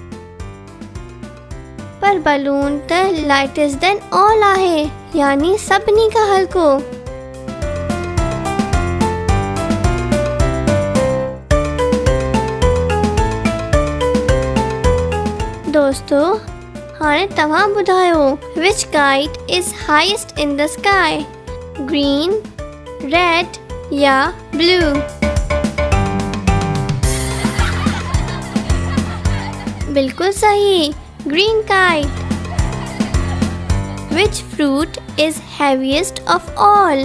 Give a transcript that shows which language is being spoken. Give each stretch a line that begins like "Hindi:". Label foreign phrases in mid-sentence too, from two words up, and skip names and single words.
Sindhi: पर बलून त
English: lightest than all
Sindhi: आहे, यानी सभिनी खां हल्को। दोस्तों, हाणे तव्हां ॿुधायो,
English: which kite is highest in the sky? Green, red या blue?
Sindhi: बिल्कुल सही,
English: green kite. Which fruit is heaviest of all?